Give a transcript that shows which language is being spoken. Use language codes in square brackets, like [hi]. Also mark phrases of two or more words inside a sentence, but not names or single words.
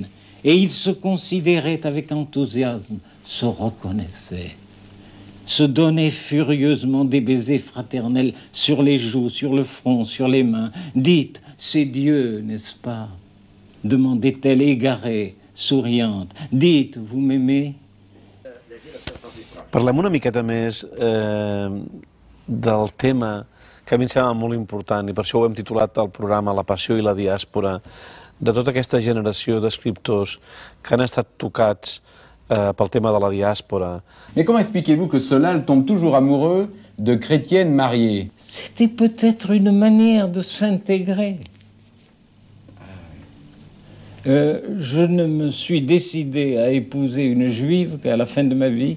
[fr] Et il se considérait avec enthousiasme, se reconnaissait, se donnait furieusement des baisers fraternels sur les joues, sur le front, sur les mains. Dites, c'est Dieu, n'est-ce pas? Demandait-elle égarée, souriante. Dites, vous m'aimez? [ca] Parlem una miqueta més del tema que a mi em sembla molt important, i per això ho hem titulat el programa La passió i la diàspora, de tota aquesta generació d'escriptors que han estat tocats pel tema de la diàspora. [fr] Mais comment expliquez-vous que Solal tombe toujours amoureux de chrétiennes mariées? C'était peut-être une manière de s'intégrer. Je ne me suis décidé à épouser une juive qu'à la fin de ma vie.